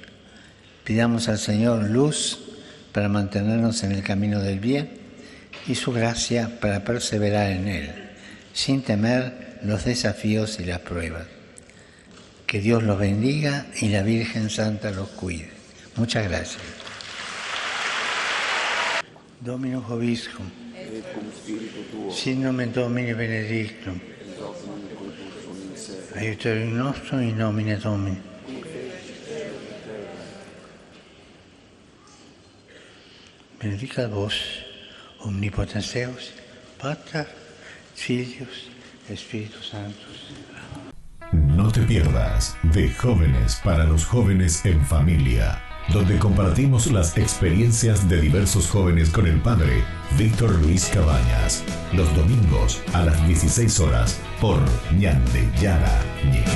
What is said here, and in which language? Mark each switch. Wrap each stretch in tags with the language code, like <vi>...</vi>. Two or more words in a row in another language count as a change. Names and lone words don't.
<es>Pidamos al Señor luz para mantenernos en el camino del bien y su gracia para perseverar en él, sin temer los desafíos y las pruebas. Que Dios los bendiga y la Virgen Santa los cuide. Muchas gracias.</es> <la>Dominus Vobiscum. Sin nomen Domini benedictum. Aiutorium nostrum in nomine Domini. Benedicat vos, omnipotens Deus, Pater, Filius, Spiritus Sanctus.</la> <es>No te pierdas de Jóvenes para los Jóvenes en Familia, donde compartimos las experiencias de diversos jóvenes con el padre Víctor Luis Cabañas, los domingos a las 16 horas por Ñande Yara Ñe.</es>